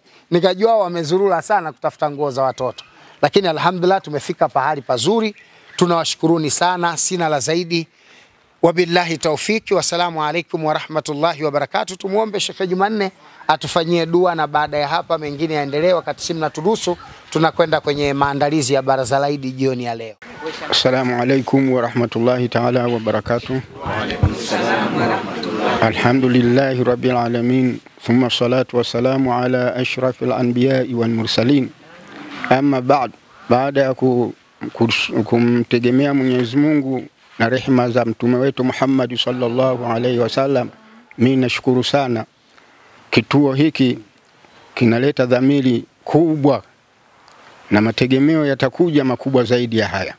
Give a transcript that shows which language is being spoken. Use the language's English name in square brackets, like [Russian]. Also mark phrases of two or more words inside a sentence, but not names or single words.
[Swahili] Nikajua wamezurura sana kutafuta nguo za watoto. Lakini alhamdulillah tumefika pahali pazuri. Tunawashukuruni sana, sina la zaidi. [Arabic] وبالله التوفيق والسلام عليكم ورحمة الله وبركاته. [Swahili] Tumuombe Sheikh Jumanne atufanyie dua, na baada ya hapa mengine yaendelee. Wakati si mnaturuhusu, tunakwenda kwenye maandalizi ya baraza la Idi jioni ya leo. [Arabic] السلام عليكم ورحمة الله تعالى وبركاته. وعليكم السلام ورحمة الله. الحمد لله رب العالمين ثم الصلاة والسلام على أشرف الأنبياء والمرسلين. [Swahili] Amma baada ya kumtegemea Mwenyezi Mungu na rehema za mtume wetu Muhammad [Arabic] صلى الله عليه وسلم, [Swahili] mimi nashukuru sana. Kituo hiki kinaleta dhamiri kubwa na mategemeo yatakuja makubwa zaidi ya haya.